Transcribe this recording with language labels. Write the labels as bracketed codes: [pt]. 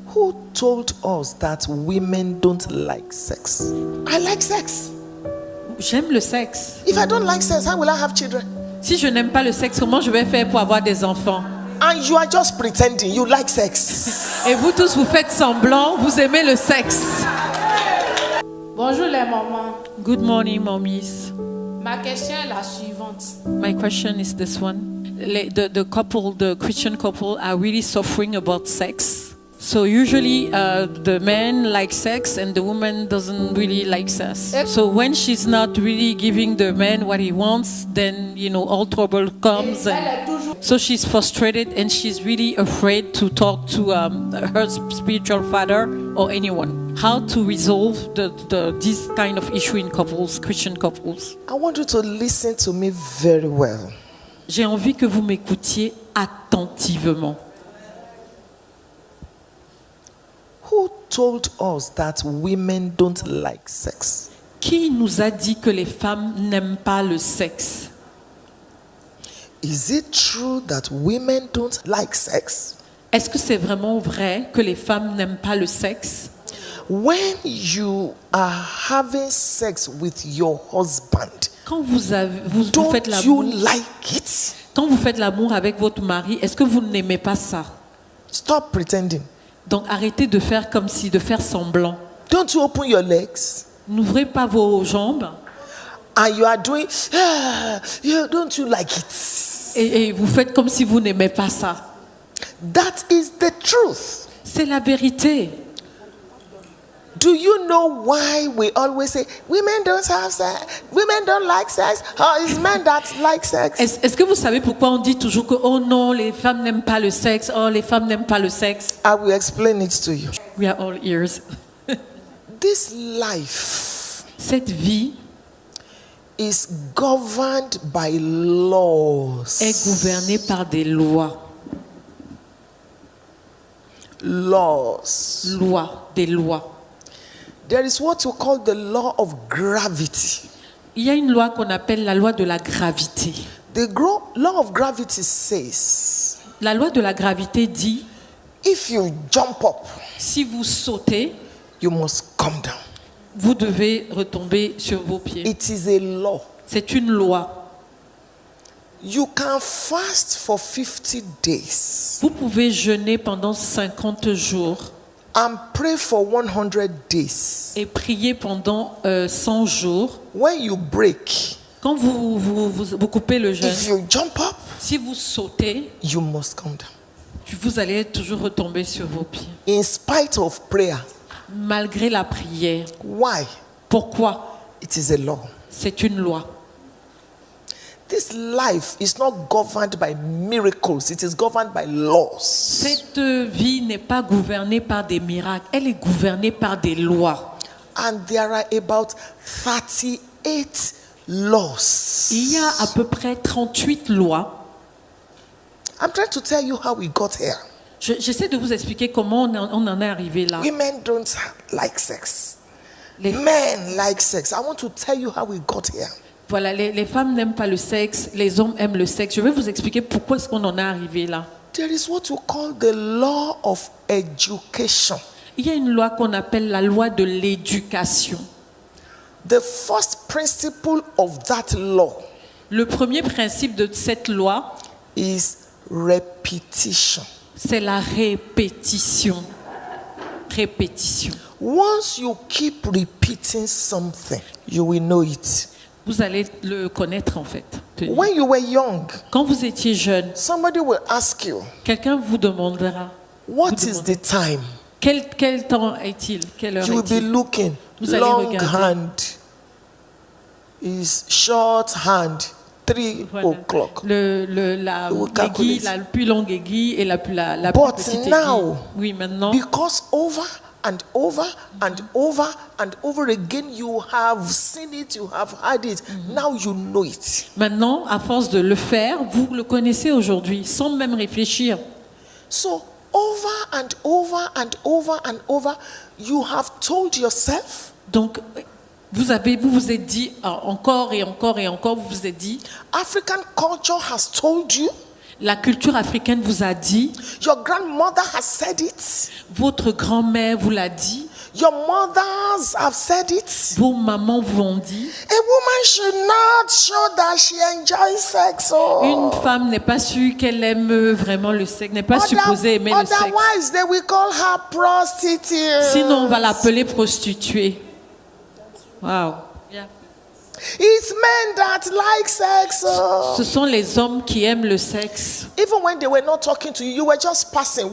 [en] Who told us that women don't like sex? I like sex. [fr] J'aime le sexe. [en] If I don't like sex, how will I have children? [fr] Si je n'aime pas le sexe, comment je vais faire pour avoir des enfants? [en] And you are just pretending you like sex. [fr] Et vous tous, vous faites semblant, vous aimez le sexe. Bonjour les mamans. [en] Good morning, mommies. [fr] Ma question est la suivante. [en] My question is this one. The Christian couple are really suffering about sex. So usually the man likes sex and the woman doesn't really like sex. So when she's not really giving the man what he wants, then, all trouble comes. So she's frustrated and she's really afraid to talk to her spiritual father or anyone. How to resolve this kind of issue in couples, Christian couples? I want you to listen to me very well. [fr] J'ai envie que vous m'écoutiez attentivement. [en] Who told us that women don't like sex? [fr] Qui nous a dit que les femmes n'aiment pas le sexe? [en] Is it true that women don't like sex? [fr] Est-ce que c'est vraiment vrai que les femmes n'aiment pas le sexe? [en] When you are having sex with your husband, [fr] Quand vous faites [en] don't [fr] l'amour, [en] you like it? [fr] quand vous faites l'amour avec votre mari, est-ce que vous n'aimez pas ça? [en] Stop pretending. [fr] Donc arrêtez de faire comme si, de faire semblant. [en] Don't you open your legs? [fr] N'ouvrez pas vos jambes [en] And you are doing, don't you like it? [fr] et vous faites comme si vous n'aimez pas ça. [en] That is the truth. [fr] C'est la vérité. [en] Do you know why we always say women don't have sex, women don't like sex, or it's men that like sex? [fr] Est-ce que vous savez pourquoi on dit toujours que oh non, les femmes n'aiment pas le sexe, oh les femmes n'aiment pas le sexe? [en] I will explain it to you. We are all ears. This life [fr] Cette vie [en] is governed by laws. [fr] est gouvernée par des lois. [en] Laws. [fr] Lois, des lois. [en] There is what you call the law of gravity. [fr] Il y a une loi qu'on appelle la loi de la gravité. [en] The law of gravity says, [fr] La loi de la gravité dit, [en] if you jump up, [fr] si vous sautez, [en] you must come down. [fr] vous devez retomber sur vos pieds. [en] It is a law. [fr] C'est une loi. [en] You can fast for 50 days [fr] Vous pouvez jeûner pendant 50 jours [en] and pray for 100 days. [fr] et prier pendant 100 jours. [en] When you break, [fr] Quand vous coupez le jeûne, [en] if you jump up, [fr] si vous sautez, [en] you must come down. [fr] vous allez toujours retomber sur vos pieds. [en] In spite of prayer. [fr] Malgré la prière. [en] Why? [fr] Pourquoi? [en] It is a law. [fr] C'est une loi. [en] This life is not governed by miracles, it is governed by laws. [fr] Cette vie n'est pas gouvernée par des miracles, elle est gouvernée par des lois. [en] And there are about 38 laws. [fr] Il y a à peu près 38 lois. [en] I'm trying to tell you how we got here. [fr] J'essaie de vous expliquer comment on en est arrivé là. [en] Women don't like sex. [fr] Les, [en] Men like sex. I want to tell you how we got here. [fr] voilà, les femmes n'aiment pas le sexe, les hommes aiment le sexe. Je vais vous expliquer pourquoi est-ce qu'on en est arrivé là. [en] There is what you call the law of education. [fr] Il y a une loi qu'on appelle la loi de l'éducation. [en] The first principle of that law [fr] Le premier principe de cette loi, [en] is repetition. [fr] c'est la répétition. Répétition. [en] Once you keep repeating something, you will know it. [fr] Vous allez le connaître en fait. [en] When you were young, [fr] Quand vous étiez jeune, [en] somebody will ask you, [fr] quelqu'un vous demandera [en] what is the time? [fr] quel temps est-il? Quelle heure [en] You will be [fr] est-il? [en] looking. [fr] Vous allez [en] Long [fr] regarder. [en] hand is short hand, 3 [fr] Voilà. [en] o'clock. [fr] La Vous aiguille, calculez. la plus longue aiguille et la plus [en] But [fr] petite [en] now, [fr] aiguille. Oui, maintenant, [en] because over and over and over and over again, you have seen it, you have heard it. Now you know it. [fr] maintenant, à force de le faire, vous le connaissez aujourd'hui, sans même réfléchir. [en] So over and over and over and over, you have told yourself, [fr] Donc, vous vous êtes dit encore et encore et encore, vous vous êtes dit, [en] African culture has told you, [fr] La culture africaine vous a dit, [en] Your grandmother has said it. [fr] votre grand-mère vous l'a dit, [en] Your mothers have said it. [fr] vos mamans vous l'ont dit. [en] A woman should not show that she enjoys sex. [fr] Une femme n'est pas sûre qu'elle aime vraiment le sexe, n'est pas supposée aimer le sexe. [en] Otherwise, they will call her prostitute. [fr] Sinon, on va l'appeler prostituée. [en] Wow. It's men that like sex. [fr] Ce sont les hommes qui aiment le sexe. [en] Even when they were not talking to you, you were just passing.